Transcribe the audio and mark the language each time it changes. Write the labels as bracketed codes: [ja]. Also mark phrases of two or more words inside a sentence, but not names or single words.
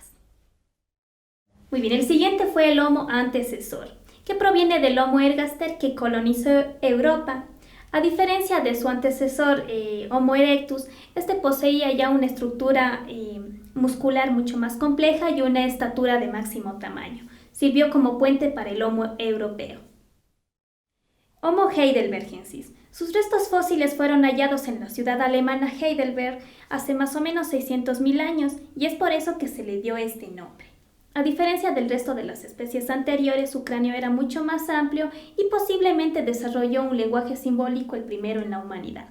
[es] Muy bien, el siguiente fue el Homo antecesor, que proviene del Homo ergaster que colonizó Europa. A diferencia de su antecesor Homo erectus, este poseía ya una estructura muscular mucho más compleja y una estatura de máximo tamaño. Sirvió como puente para el Homo europeo. Homo heidelbergensis. Sus restos fósiles fueron hallados en la ciudad alemana Heidelberg hace más o menos 600.000 años y es por eso que se le dio este nombre. A diferencia del resto de las especies anteriores, su cráneo era mucho más amplio y posiblemente desarrolló un lenguaje simbólico el primero en la humanidad.